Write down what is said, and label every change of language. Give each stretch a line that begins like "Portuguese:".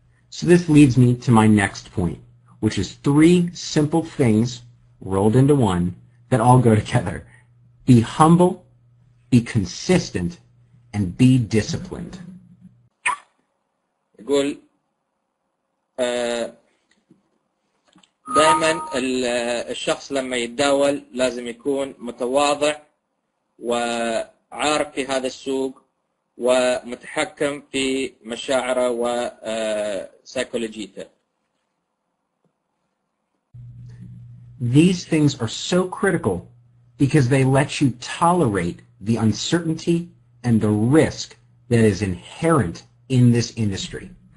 English: So this leads me to my next point, which is 3 simple things rolled into one that all go together. Be humble, be consistent, and be disciplined.
Arabic: يقول دائما الشخص لما يتداول لازم يكون متواضع وعارف في هذا السوق ومتحكم في مشاعره وسيكولوجيته.
English: These things are so critical because they let you tolerate the uncertainty and the risk that is inherent in this industry.